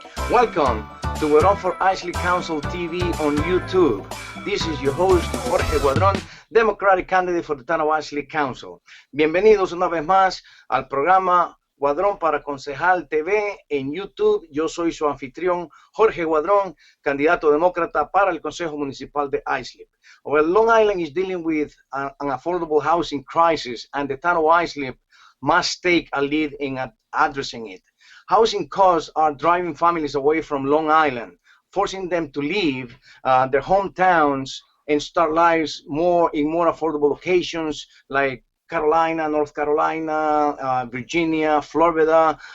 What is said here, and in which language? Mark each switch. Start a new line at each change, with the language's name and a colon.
English: Welcome to Guadron for Islip Council TV on YouTube. This is your host, Jorge Guadron, Democratic candidate for the Tanawa Islip Council.
Spanish: Bienvenidos una vez más al programa Guadron para Concejal TV en YouTube. Yo soy su anfitrión, Jorge Guadron, candidato demócrata para el Consejo Municipal de Islip.
English: Well, Long Island is dealing with an affordable housing crisis, and the town of Islip must take a lead in addressing it. Housing costs are driving families away from Long Island, forcing them to leave their hometowns and start lives more in more affordable locations like Carolina, North Carolina, Virginia, Florida.